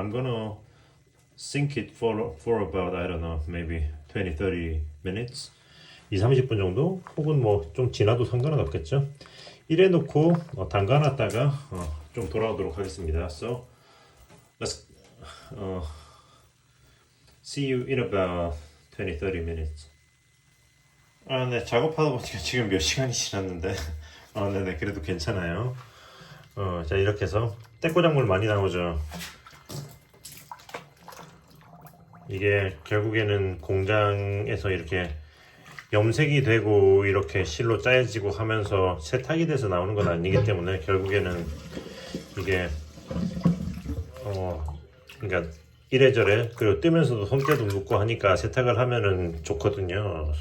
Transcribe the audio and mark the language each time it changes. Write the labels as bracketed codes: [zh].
[en] I'm gonna sink it for about I don't know maybe 20-30 minutes [ko] 20-30분 정도 혹은 뭐 좀 지나도 상관은 없겠죠. 이래 놓고 담가놨다가 좀 돌아오도록 하겠습니다. [en] So let's see you in about 20-30 minutes. [ko] 네, 작업하다 보니까 지금 몇 시간이 지났는데 네네, 그래도 괜찮아요. 자, 이렇게 해서 떼꼬작물 많이 나오죠. 이게 결국에는 공장에서 이렇게 염색이 되고 이렇게 실로 짜여지고 하면서 세탁이 돼서 나오는 건 아니기 때문에 결국에는 이게 그러니까 이래저래 그리고 뜨면서도 손때도 묻고 하니까 세탁을 하면은 좋거든요.